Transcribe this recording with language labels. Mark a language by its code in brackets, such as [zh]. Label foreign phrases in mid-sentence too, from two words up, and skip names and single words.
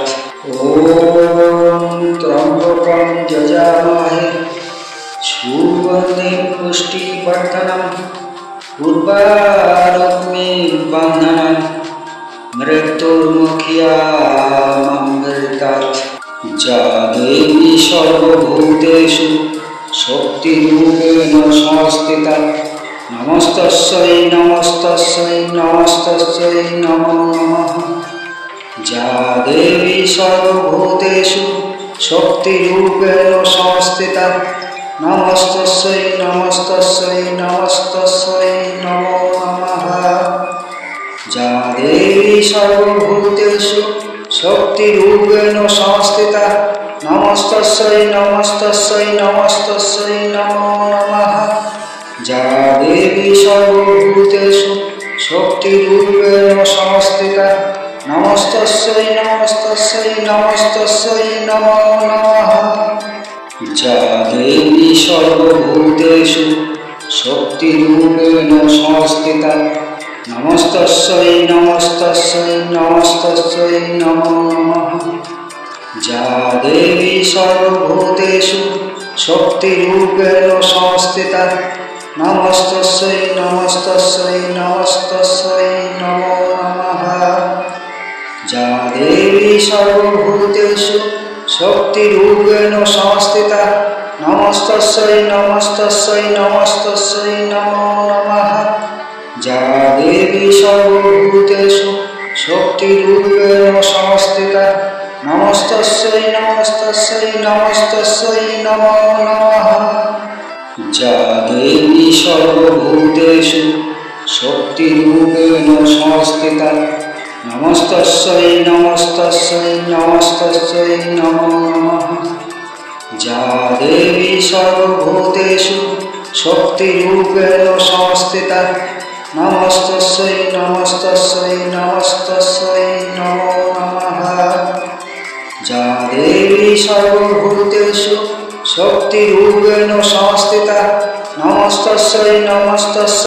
[sa] ওম ত্রম্বকং যজামহে সুগন্ধিং পুষ্টিবর্ধনং উর্বারুকমিং বন্ধনাং মৃত্যুর্মুক্ষীয়মামৃতাৎ। যা দেবী সর্বভূতেষু শক্তিরূপেণ সংস্থিতা, নমস্তস্যৈ নমস্তস্যৈ নমস্তস্যৈ নমো নমঃ। যা দেবী সর্বভূতেষু শক্তিরূপেণ সংস্থিতা, নমস্তস্যৈ নমস্তস্যৈ নমস্তস্যৈ নমো নমঃ। যা দেবী সর্বভূতেষু শক্তিরূপেণ সংস্থিতা, নমস্তস্যৈ নমস্তস্যৈ নমস্তস্যৈ নমো নমঃ। যা দেবী সর্বভূতেষু শক্তিরূপেণ সংস্থিতা, নমস্তস্যৈ নমস্তস্যৈ নমস্তস্যৈ নমো নমঃ। যা দেবী সর্বভূতেষু শক্তিরূপেণ সংস্থিতা, নমস্তস্যৈ নমস্তস্যৈ নমস্তস্যৈ নমো নমঃ। যা দেবী সর্বভূতেষু শক্তিরূপেণ সংস্থিতা, নমস্তস্যৈ নমস্তস্যৈ নমস্তস্যৈ নমো নমঃ। যা দেবী সর্বভূতেষু শক্তিরূপেণ সংস্থিতা, নমস্তস্যৈ নমস্তস্যৈ নমস্তস্যৈ নমো নমঃ। যা দেবী সর্বভূতেষু শক্তিরূপেণ সংস্থিতা, নমস্তস্যৈ নমস্তস্যৈ নমস্তস্যৈ নমো নমঃ। যা দেবী সর্বভূতেষু শক্তিরূপেণ সংস্থিতা, নমস্তস্যৈ নমস্তস্যৈ নমস্তস্যৈ নমো নমঃ। যা দেবী সর্বভূতেষু শক্তিরূপেণ সংস্থিতা, নমস্তস্যৈ নমস্তস্যৈ নমস্তস্যৈ নমো নমঃ। যা দেবী সর্বভূতেষু शक्तिरूपेण संस्थिता नमस्तस्यै नमस्तस्यै।